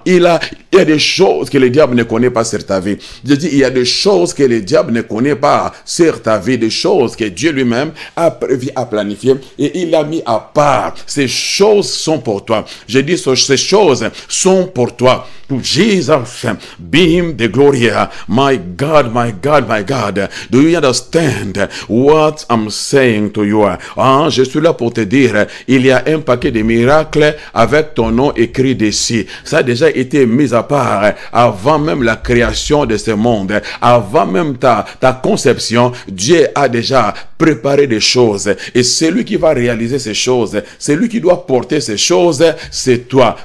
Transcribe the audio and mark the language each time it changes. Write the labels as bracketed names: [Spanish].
[French] Il y a des choses que le diable ne connaît pas sur ta vie. Je dis, il y a des choses que le diable ne connaît pas sur ta vie, des choses que Dieu lui-même a prévu, a planifié et il a mis à part. Ces choses sont pour toi. Je dis, ces choses sont pour toi. [English] To Jesus, be him the glory. My God, my God, my God. Do you understand what I'm saying to you? [French] Je suis là pour te dire, il y a un paquet de miracles avec ton nom écrit dessus. Ça a déjà été mis à part avant même la création de ce monde. Avant même ta conception, Dieu a déjà préparé des choses. Et celui qui va réaliser ces choses, celui qui doit porter ces choses, c'est toi.